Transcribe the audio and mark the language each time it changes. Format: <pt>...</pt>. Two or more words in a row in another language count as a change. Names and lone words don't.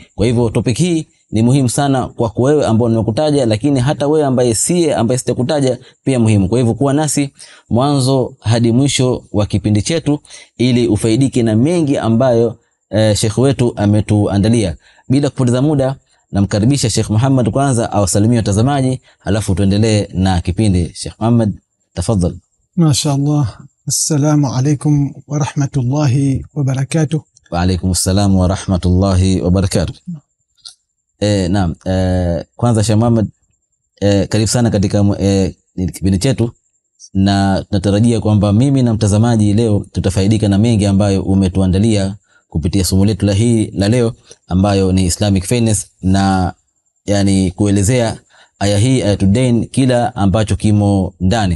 <sw>Kwa hivyo topic hii ni muhimu sana kwa wewe ambao nimekutaja, lakini hata wewe ambaye sitakutaja pia muhimu. Kwa hivyo kuwa nasi mwanzo hadi mwisho wa kipindi chetu ili ufaidike na mengi ambayo Sheikh wetu ametuandalia. Bila kupoteza muda, namkaribisha Sheikh Muhammad kwanza awasalimie watazamaji, halafu tuendelee na kipindi. Sheikh Muhammad, tafadhal. Mashaallah.</sw> <ar>السلام عليكم ورحمة الله وبركاته. وعليكم السلام ورحمة الله وبركاته.</ar> <sw>Naam, kwanza Sheikh Muhammad, karibu sana katika kipindi chetu, na tunatarajia kwamba mimi na mtazamaji leo tutafaidika na mengi ambayo umetuandalia kupitia somo letu la leo, ambayo ni</sw> <en>Islamic Finance,</en> <sw>na yani kuelezea aya hii</sw> <ar>آية الدين,</ar> <sw>kila ambacho kimo ndani.</sw>